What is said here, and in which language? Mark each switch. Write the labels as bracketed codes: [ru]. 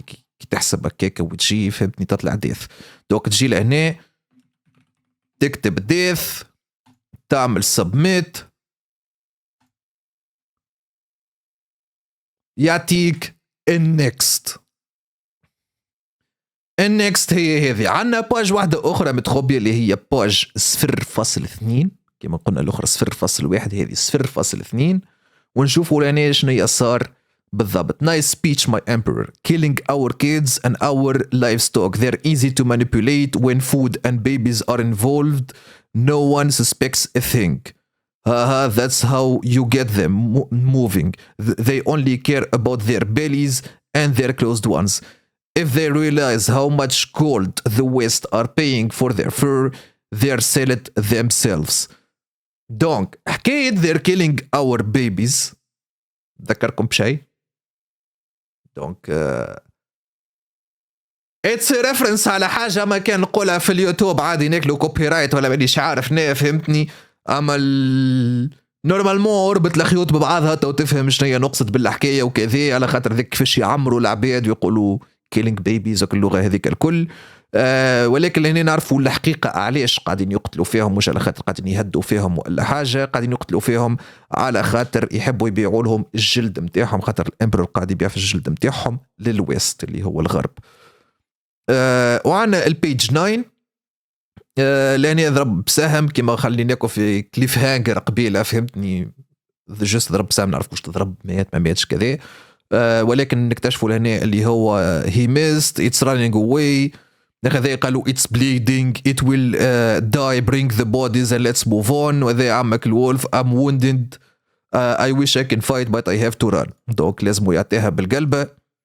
[ar] كي تحسب هكاك وتجي فهمتني تطلع ديث. دوك تجي لهنا تكتب ديث تعمل سبميت يعطيك النكست هي هذه. عندنا باج واحدة أخرى متخبية اللي هي باج 0.2 كما قلنا الأخرى 0.1 هذه 0.2 ونشوفوا لنا شنو صار بالضبط. [en] Nice speech my emperor killing our kids and our livestock they're easy to manipulate when food and babies are involved no one suspects a thing. That's how you get them moving. They only care about their bellies and their closed ones. If they realize how much gold the West are paying for their fur they'll sell it themselves. [ar] دونك حكاية [en] they're killing our babies [ar] ذكركم بشيء. دونك [en] it's reference [ar] على حاجه ما كان نقولها في اليوتيوب عادي ناكلو كوبي رايت ولا مانيش عارف فهمتني. اما نورمالمون اربط الخيوط ببعضها تو تفهم شنو هي نقصد بالحكايه وكذا، على خاطر ذيك كيفاش يعمروا العباد ويقولوا [en] killing babies [ar] اللغه هذيك الكل. ولكن هنا نعرفوا الحقيقه علاش قاعدين يقتلوا فيهم، مش على خاطر قاعدين يهدوا فيهم ولا حاجه، قاعدين يقتلوا فيهم على خاطر يحبوا يبيعوا لهم الجلد نتاعهم، خاطر الامبرور قاعد يبيع في الجلد نتاعهم للويست اللي هو الغرب. وعندنا البيج 9 لاني ضرب بسهم كما خليناكم في كليف هانجر قبيله فهمتني، جست ضرب بسهم نعرف واش تضرب مات ما ماتش كذا. ولكن نكتشفوا لهنا اللي هو [en] he missed it's running away. [ar] هذا قالوا [en] it's bleeding it will die bring the bodies and let's move on. [ar] وذا عمك الولف [en] I'm wounded I wish I can fight but I have to run. [ar] دونك لازم يعطيها بالقلبه.